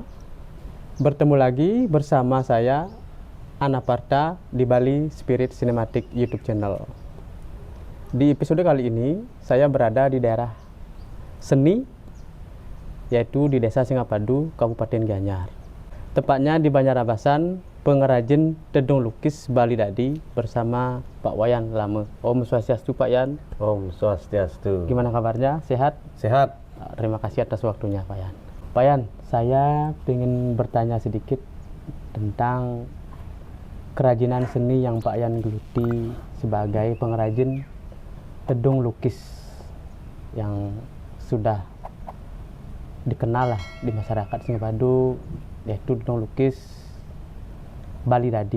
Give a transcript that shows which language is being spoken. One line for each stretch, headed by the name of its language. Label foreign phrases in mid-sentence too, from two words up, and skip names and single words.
Indonesian: Bertemu lagi bersama saya, Anaparta, di Bali Spirit Cinematic YouTube channel. Di episode kali ini, saya berada di daerah seni, yaitu di Desa Singapadu, Kabupaten Gianyar. Tepatnya di Banjarabasan, pengrajin tedung lukis Bali Dadi bersama Pak Wayan Lame.
Balinese: Om Swastiastu, Pak Yan. Om Swastiastu.
Indonesian: Gimana kabarnya? Sehat? Sehat. Terima kasih atas waktunya, Pak Yan. Pak Yan, saya ingin bertanya sedikit tentang kerajinan seni yang Pak Yan geluti sebagai pengrajin tedung lukis yang sudah dikenal lah di masyarakat Singapadu, yaitu tedung lukis Bali Dadi.